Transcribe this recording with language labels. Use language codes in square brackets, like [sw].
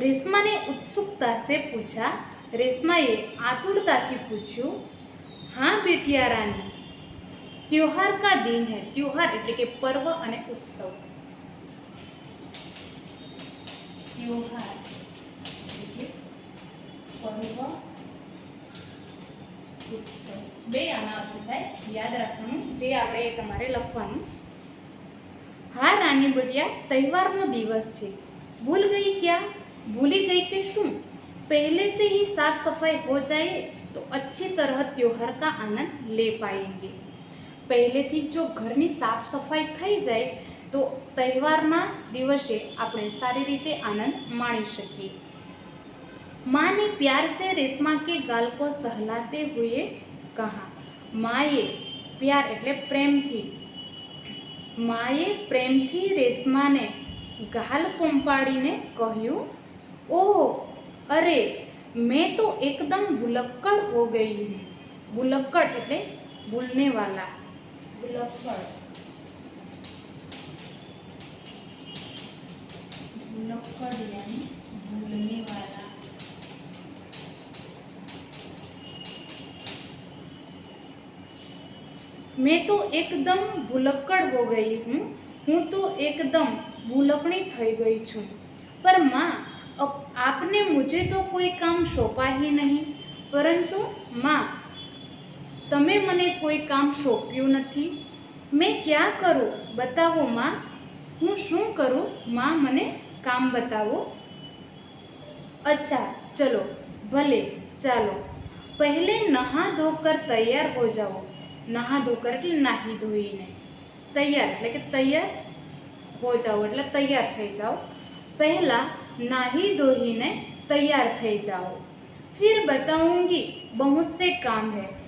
[hi] रेशमा ने उत्सुकता से पूछा। [gu] रेशमाए आतुरताથી પૂછ્યું, [hi] हाँ बिटिया रानी, त्योहार का दिन है। [gu] त्योहार એટલે કે પર્વ અને ઉત્સવ। त्योहार એટલે કે પર્વ ઉત્સવ બે આના અર્થ થાય, યાદ રાખવાનું, જે આપણે તમારે લખવાનું। [hi] हाँ रानी बिटिया, [gu] તહેવારનો દિવસ છે। [hi] भूल गई क्या? [gu] भूली गई के શું? [hi] पहले से ही साफ सफाई हो जाए तो अच्छी तरह त्योहार का आनंद ले पाएंगे। [gu] પહેલેથી જો ઘરની સાફ સફાઈ થઈ જાય તો તહેવારના દિવસે આપણે સારી રીતે આનંદ માણી શકીએ। [hi] माँ ने प्यार से रेशमा के गाल को सहलाते हुए कहा। [gu] माए प्यार એટલે પ્રેમથી, માએ પ્રેમથી રેશમાને ગાલ પંપાડીને કહ્યું, [hi] ओह अरे मैं तो एकदम भुलक्कड़ हो गई हूँ। भुलक्कड़ એટલે भूलने वाला, भुलक्कड़, भुलक्कड़ यानी भूलने वाला। मैं तो एकदम भुलक्कड़ हो गई हूँ। [gu] हूँ तो एकदम भूलकड़ी થઈ ગઈ છું। [hi] पर माँ, अब आपने मुझे तो कोई काम सौंपा ही नहीं। [gu] परंतु माँ, તમે મને કોઈ કામ સોંપ્યું નથી। [hi] मैं क्या करूँ बताओ माँ, [gu] હું શું કરું माँ, મને કામ बताओ। [hi] अच्छा चलो, भले चालो, पहले नहा धोकर तैयार हो जाओ। [gu] नहा धोकर એટલે નાહી ધોઈને, તૈયાર એટલે કે તૈયાર हो जाओ એટલે તૈયાર થઈ જાઓ। પહેલા નાહી ધોઈને તૈયાર થઈ જાઓ। [hi] फिर बताऊंगी बहुत से काम है।